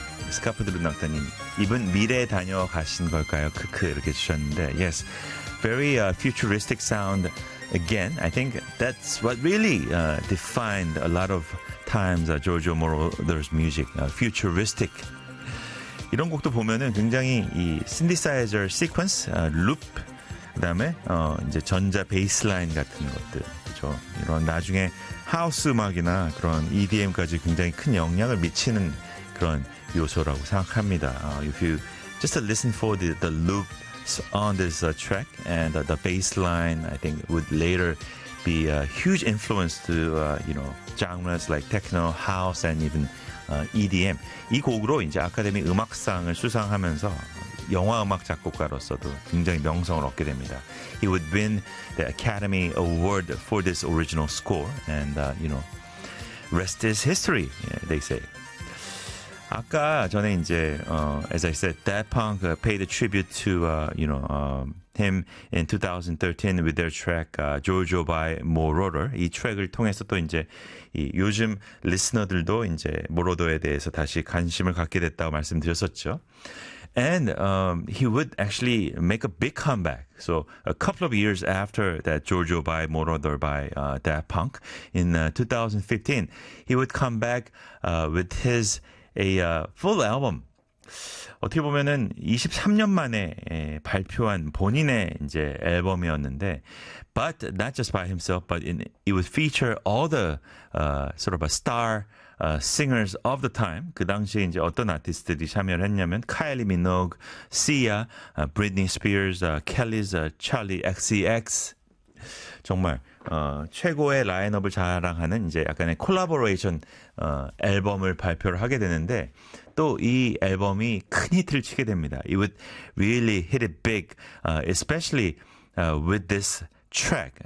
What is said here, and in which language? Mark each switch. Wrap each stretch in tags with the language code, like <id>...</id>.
<ko>스카프도 르나타님 이분 미래에 다녀가신 걸까요? 크크 이렇게 주셨는데</ko> <en>yes, very futuristic sound again. I think that's what really defined a lot of times Giorgio Moroder's music. Futuristic.</en> <ko>이런 곡도 보면은 굉장히 이 신디사이저 시퀀스, 룹, 그다음에 이제 전자 베이스라인 같은 것들, 그렇죠? 이런 나중에 하우스 음악이나 그런 EDM까지 굉장히 큰 영향을 미치는 그런 요소라고 생각합니다.</ko> <en>If you just listen for the loop on this track and the bassline, I think it would later be a huge influence to you know genres like techno, house, and even EDM.</en> <ko>이 곡으로 이제 아카데미 음악상을 수상하면서 영화 음악 작곡가로서도 굉장히 명성을 얻게 됩니다.</ko> <en>He would win the Academy Award for this original score, and you know, rest is history, they say.</en> <ko>아까 전에 이제</ko> <en>as I said, Daft Punk paid a tribute to you know him in 2013 with their track Giorgio by Moroder.</en> <ko>이 트랙을 통해서 또 이제 이 요즘 리스너들도 이제 Moroder에 대해서 다시 관심을 갖게 됐다고 말씀드렸었죠.</ko> <en>And he would actually make a big comeback. So a couple of years after that Giorgio by Moroder by Daft Punk in 2015, he would come back with his a full album.</en> <ko>어떻게 보면은 23년 만에 발표한 본인의 이제 앨범이었는데,</ko> <en>but not just by himself, but it would feature all the sort of a star singers of the time.</en> <ko>그 당시에 이제 어떤 아티스트들이 참여를 했냐면, Kylie Minogue, Sia, Britney Spears, Kelly's Charlie XCX. 정말 최고의 라인업을 자랑하는 이제 약간의 콜라보레이션 앨범을 발표를 하게 되는데 또 이 앨범이 큰 히트를 치게 됩니다.</ko> <en>It would really hit it big, especially with this track.</en>